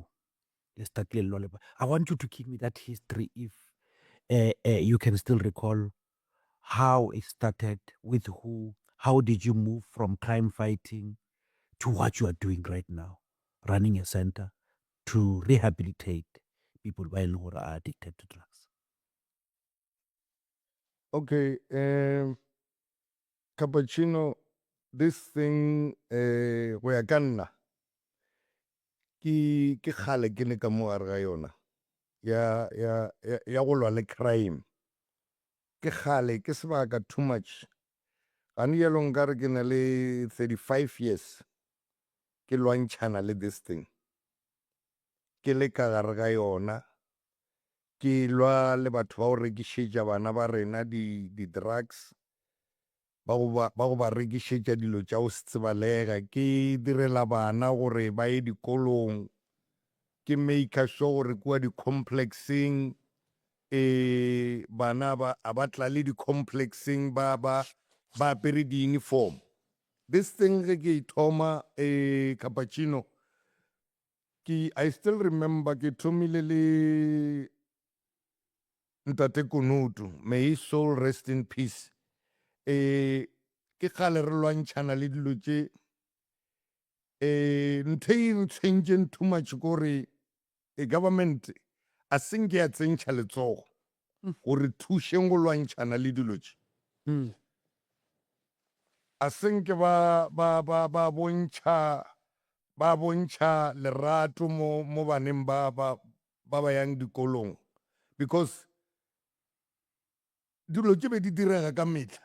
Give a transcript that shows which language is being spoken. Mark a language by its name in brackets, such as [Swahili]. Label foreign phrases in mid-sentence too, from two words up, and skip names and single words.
[English] I want you to give me that history if you can still recall how it started, with who, how did you move from crime fighting to what you are doing right now, running a center to rehabilitate people who are addicted to drugs. Okay, Cappuccino, this thing, [Northern Sotho] go ya ka nna, ke kgale ke le ka mo gare ga yona ya go lwa le crime. Ke kgale ke sebaka [English] too much. [Northern Sotho] Gane yalo nkare ke na le 35 years ke lwantšhana le [English] this thing, [Northern Sotho] ke le ka gare ga yona, ke lwa le batho ba go rekišetša bana ba rena di-drugs, ba go ba rekišetša dilo tša go se tsebalega. Ke direla bana gore ba ye dikolong, ke [English] make sure [Northern Sotho] gore kua di-complexing bana a ba tla le di-complexing ba apere di-uniform. [English] This thing [Northern Sotho] ge ke ithoma Cappuccino, [English] I still remember [Northern Sotho] ke thomile le Ntate Kunutu, [English] may his soul rest in peace. [Northern Sotho] Ke kgale re lwantšhana le dilo tše, ntho e ntshwentšeng [English] too much [Northern Sotho] kore government a seng ke ya tsentšha letsogo gore thušeng go lwantšhana le dilo tše. A seng ke ba bontšha lerato mo baneng ba yang dikolong, because dilo tše be di direga ka metlha.